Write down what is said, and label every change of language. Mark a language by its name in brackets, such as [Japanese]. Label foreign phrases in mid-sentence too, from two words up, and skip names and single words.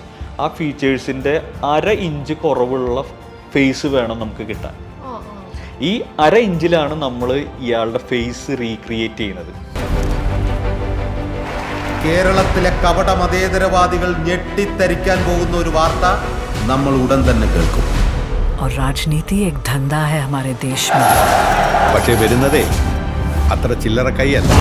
[Malayalam] ആ ഫീച്ചേഴ്സിന്റെ 1/2 ഇഞ്ച് കുറവുള്ള ഫേസ് വേണം നമുക്ക് കിട്ടാൻ. ഈ 1/2 ഇഞ്ചിലാണ് നമ്മൾ ഇയാളുടെ ഫേസ് റീക്രിയേറ്റ് ചെയ്യുന്നത്. കേരളത്തിലെ കപട മതേതരവാദികൾ ഞെട്ടിത്തരിക്കാൻ പോകുന്ന ഒരു വാർത്ത നമ്മൾ ഉടൻ തന്നെ കേൾക്കും. [Hindi] और राजनीति एक धंधा है हमारे देश में. [Malayalam] പക്ഷേ വരുന്നതേ അത്ര ചില്ലറ കൈയല്ല.